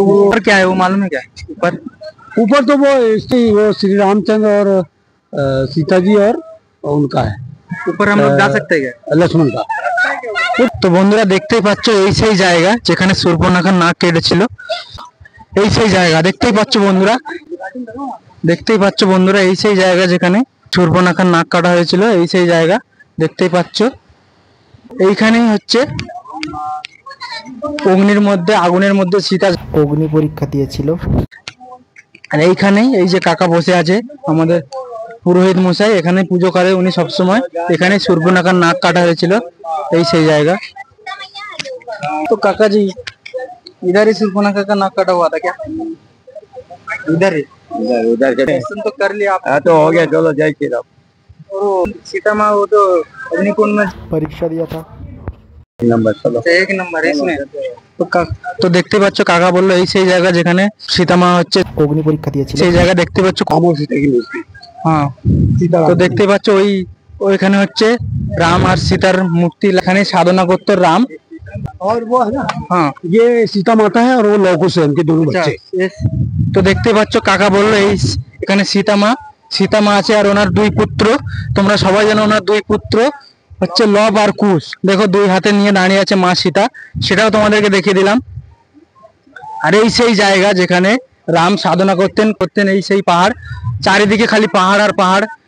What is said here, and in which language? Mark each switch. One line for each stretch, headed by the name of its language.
Hindi: और क्या है वो मालूम है क्या? ऊपर ऊपर तो वो श्री रामचंद्र और सीता जी और उनका है। ऊपर हम लोग जा सकते हैं क्या? लक्ष्मण का।
Bangla: তো বন্ধুরা দেখতেই পাচ্ছ এই সেই জায়গা যেখানে সুর্পণখার নাক কেটেছিল, এই সেই জায়গা দেখতেই পাচ্ছ বন্ধুরা। দেখতেই পাচ্ছ বন্ধুরা এই সেই জায়গা যেখানে সুর্পণখার নাক কাটা হয়েছিল, এই সেই জায়গা দেখতেই পাচ্ছ। এইখানেই হচ্ছে অগ্নির মধ্যে, আগুনের মধ্যে সীতা অগ্নি পরীক্ষা দিয়েছিল। আর এইখানেই এই যে কাকা বসে আছে আমাদের পুরোহিত মশাই, এখানে পুজো করে উনি সবসময়। এখানে সুর্পণখার নাক কাটা হয়েছিল, এই সেই জায়গা।
Hindi: तो काका जी इधर ही सुर्पणखा का नाक कटा हुआ था क्या? इधर ही उधर के दर्शन तो कर लिया आप? हाँ तो हो गया, चलो जय श्री राम। वो सीता माँ वो जो अग्निकुंड में परीक्षा दिया था। नंबर, चलो एक नंबर है इसमें।
Bangla: তো দেখতে পাচ্ছ কাকা বললো এই সেই জায়গা যেখানে সীতা মা হচ্ছে অগ্নি পরীক্ষা দিয়েছিল, সেই জায়গা দেখতে পাচ্ছ। আমার
Hindi: सीता की मूर्ति।
Bangla: হ্যাঁ, তো দেখতে পাচ্ছ ওইখানে হচ্ছে রাম আর সীতার মূর্তি, এখানে সাধনা করতো রাম।
Hindi: और वो है ना, हाँ, ये सीता माता है और वो लौह कुश है, उनके दोनों बच्चे।
Bangla: তো দেখতে পাচ্ছ কাকা বললো এই এখানে সীতা মা আছে আর ওনার দুই পুত্র। তোমরা সবাই জানো ওনার দুই পুত্র হচ্ছে লব আর কুশ। দেখো দুই হাতে নিয়ে দাঁড়িয়ে আছে মা সীতা, সেটাও তোমাদেরকে দেখিয়ে দিলাম। আর এই সেই জায়গা যেখানে রাম সাধনা করতেন এই সেই পাহাড়, চারিদিকে খালি পাহাড় আর পাহাড়।